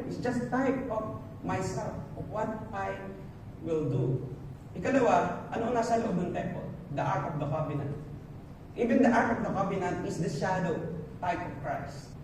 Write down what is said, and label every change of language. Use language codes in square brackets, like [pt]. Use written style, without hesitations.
[en] It's just type of myself, of what I will do. [tl] Ikalawa, ano ang nasa loob ng temple? [en] The Ark of the Covenant. Even the Ark of the Covenant is the shadow type of Christ.